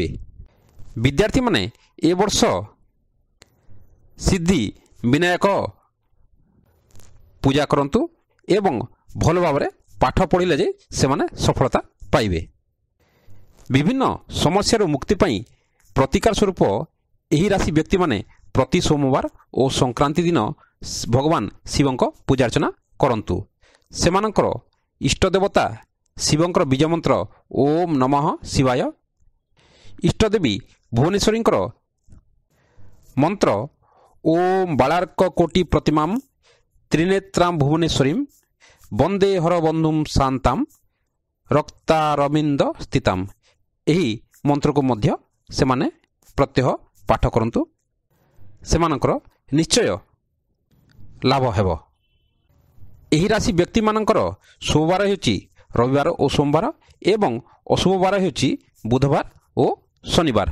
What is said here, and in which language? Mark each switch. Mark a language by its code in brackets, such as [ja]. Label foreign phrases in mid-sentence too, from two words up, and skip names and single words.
[or] ବିଦ୍ୟାର୍ଥୀ ମାନେ ଏ ବର୍ଷ ସିଦ୍ଧି ବିନାୟକ ପୂଜା କରନ୍ତୁ ଏବଂ ଭଲ ଭାବ ମେଁ ପାଠ ପଢ଼ିଲେ ଯେ ସେମାନେ ସଫଳତା ପାଇବେ। ବିଭିନ୍ନ ସମସ୍ୟା ମୁକ୍ତି ପାଇ ପ୍ରତିକାର ସ୍ୱରୂପ ଏହି ରାଶି ବ୍ୟକ୍ତି ମାନେ ପ୍ରତି ସୋମବାର ଔର ସଂକ୍ରାନ୍ତି ଦିନ ଭଗବାନ ଶିବଙ୍କ ପୂଜା ଅର୍ଚ୍ଚନା କରନ୍ତୁ। ସେମାନଙ୍କର ଇଷ୍ଟ ଦେବତା ଶିବଙ୍କର ବୀଜ ମନ୍ତ୍ର [sa] ओम नमः शिवाय। [or] ଇଷ୍ଟଦେବୀ ଭୁବନେଶ୍ୱରୀଙ୍କର ମନ୍ତ୍ର [sa] ओम बालार्क कोटि प्रतिमाम त्रिनेत्रां भुवनेश्वरीं वंदे हरबंधुं शांतां ରକ୍ତାରବିନ୍ଦ ସ୍ଥିତାମ୍। [or] ଏହି ମନ୍ତ୍ରକୁ ମଧ୍ୟ ସେମାନେ ପ୍ରତ୍ୟହ ପାଠ କରନ୍ତୁ, ସେମାନଙ୍କର ନିଶ୍ଚୟ ଲାଭ ହେବ। ଏହି ରାଶି ବ୍ୟକ୍ତିମାନଙ୍କର ଶୁଭବାର ହେଉଛି ରବିବାର ଓ ସୋମବାର ଏବଂ ଅଶୁଭ ବାର ହେଉଛି ବୁଧବାର ଓ ଶନିବାର।